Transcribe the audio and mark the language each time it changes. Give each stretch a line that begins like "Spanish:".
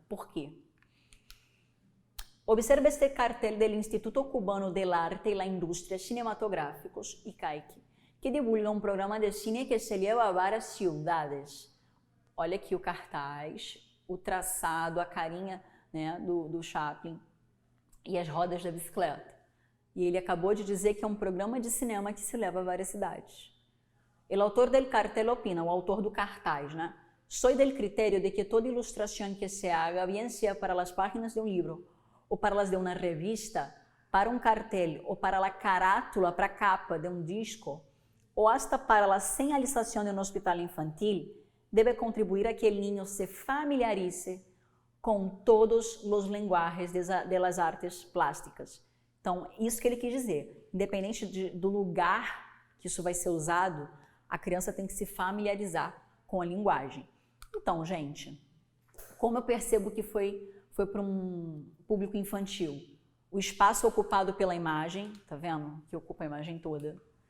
Portuguese: Por quê? Observe este cartel do Instituto Cubano del Arte y la Industria Cinematográficos, ICAIC, que divulga um programa de cine que se leva a várias cidades. Olha aqui o cartaz, o traçado, a carinha, né, do Chaplin e as rodas da bicicleta. E ele acabou de dizer que é um programa de cinema que se leva a várias cidades.
Spanish: O autor del cartel opina,
Portuguese: o autor do cartaz, né?
Spanish: Soy del criterio de que toda ilustración que se haga, bien sea para las páginas de un libro o para las de una revista, para un cartel o para la carátula,
Portuguese: para a capa
Spanish: de un disco, o hasta para la señalización de un hospital infantil, debe contribuir a que el niño se familiarice
Portuguese: com todos os linguagens
Spanish: de las artes plásticas.
Portuguese: Então, isso que ele quis dizer. Independente do lugar que isso vai ser usado, a criança tem que se familiarizar com a linguagem. Então, gente, como eu percebo que foi para um público infantil? O espaço ocupado pela imagem, tá vendo? Que ocupa a imagem toda.